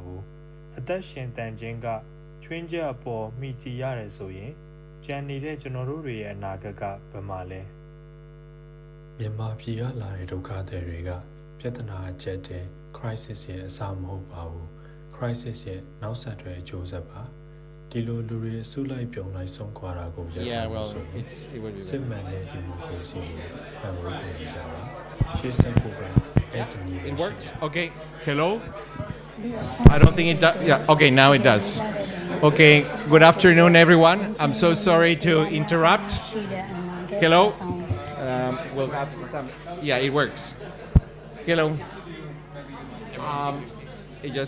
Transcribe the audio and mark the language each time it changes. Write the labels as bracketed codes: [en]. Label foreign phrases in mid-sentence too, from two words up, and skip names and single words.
[my] ဘူးအသက်ရှင်တန်ခြင်းကချွင်းချက်အပေါ်မိကြည့်ရတယ်ဆိုရင်ကြံနေတဲ့ကျွန်တော်တို့တွေရဲ့အနာဂတ်ကဘယ်မှာလဲမြန်မာပြည်ကလာတဲ့ဒုက္ခသည်တွေကပြဿနာအကျက်တဲ့ crisis ရဲ့အစမဟုတ်ပါဘူး crisis ရဲ့နောက်ဆက်တွဲအကျိုးဆက်ပါဒီလိုလူတွေအစုလိုက်ပြုံလိုက်ဆုံးခွာတာကိုရပ်ထားလို့ဆိုရင်စစ်မှန်တဲ့ဒီမိုကရေစီကိုဖန်တီးနိုင်ကြပါရှေ့ဆက်ဖို့ကအဲ့ဒီနည်း [en] It works. Okay. Hello. I don't think it does. Yeah. Okay. Now it does. Okay. Good afternoon, everyone. I'm so sorry to interrupt. Hello. We'll have some. Yeah, it works. Hello. It just.